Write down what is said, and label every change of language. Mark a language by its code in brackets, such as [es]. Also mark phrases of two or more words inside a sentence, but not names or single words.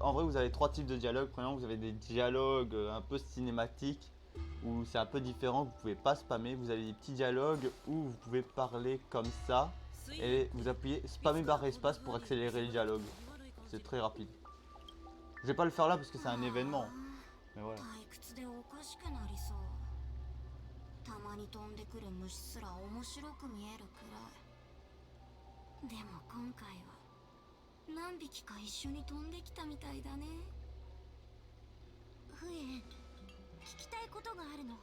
[fr] En vrai, vous avez 3 types de dialogues. Premièrement, vous avez des dialogues un peu cinématiques, où c'est un peu différent, vous pouvez pas spammer. Vous avez des petits dialogues où vous pouvez parler comme ça. Et vous appuyez spammer barre espace pour accélérer les dialogues. C'est très rapide. Je vais pas le faire là parce que c'est un événement. Mais voilà. [ja] たまに飛んでくる虫すら面白く見えるくらい。でも今回は何匹か一緒に飛んできたみたいだね。フエン、聞きたいことがあるの。